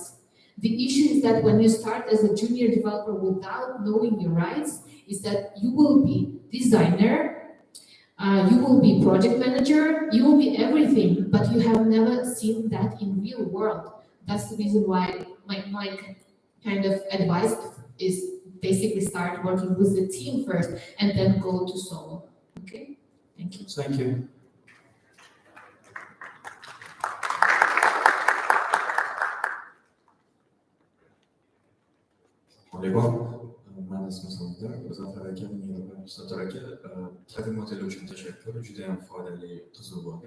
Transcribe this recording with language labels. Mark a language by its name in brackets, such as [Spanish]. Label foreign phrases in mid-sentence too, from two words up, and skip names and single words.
[English] The issue is that when you start as a junior developer without knowing your rights, is that you will be designer, you will be project manager, you will be everything, but you have never seen that in real world. That's the reason why my kind of advice is basically start working with the team first and then go to solo. Okay, thank you. Thank you. [Uzbek] Ben ismim Samuel, Zafer aka, Sator aka, taqdim modeli uchun tashakkur, juda ham foydali, qiziq bo'ldi.